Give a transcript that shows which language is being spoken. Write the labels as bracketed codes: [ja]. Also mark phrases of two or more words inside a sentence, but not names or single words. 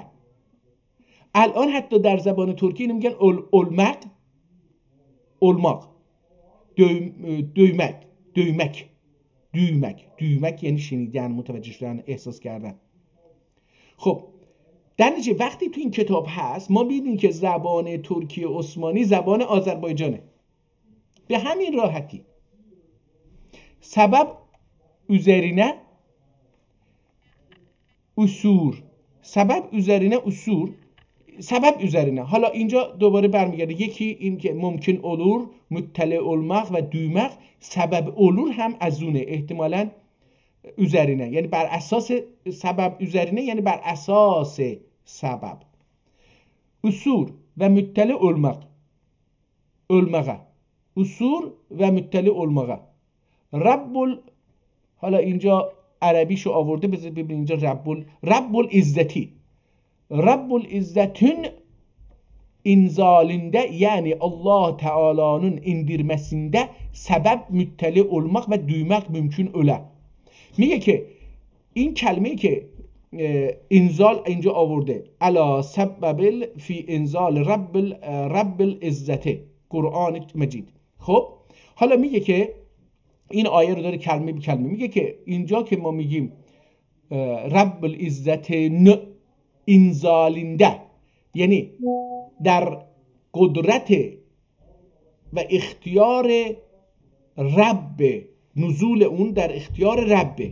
[fa] الان حتی در زبان ترکی اینو میگن المق، الماق، دویمک، دویمک، دویمک. دویمک یعنی شنیدن، متوجه شدن، احساس کردن. خب در نتیجه وقتی تو این کتاب هست ما می‌بینیم که زبان ترکی عثمانی زبان آذربایجانه. به همین راحتی. [tr] سبب üzerine usur. سبب üzerine usur. سبب üzerine. [fa] حالا اینجا دوباره برمیگرده، یکی این که [tr] ممکن olur مطلع olmak و duymak. سبب olur [fa] هم از اونه، احتمالاً üzerine یعنی بر اساس سبب، üzerine یعنی بر اساس سبب. [tr] usur و مطلع olmak. olmağa. usur و مطلع olmağa. [fa] حالا اینجا عربیشو آورده، بذار ببین اینجا رب العزتی. [tr] رب العزتün inzalinde yani Allah Teala'nın indirmesinde sebep müttali olmak ve duymak mümkün öyle. [fa] میگه که این کلمه‌ای که انزال اینجا آورده [ar] علا سبب فی انزال رب العزته، [fa] قرآن مجید. خب حالا میگه که این آیه رو داره کلمه به کلمه میگه که اینجا که ما میگیم رب العزته انزالنده، یعنی در قدرت و اختیار رب، نزول اون در اختیار رب.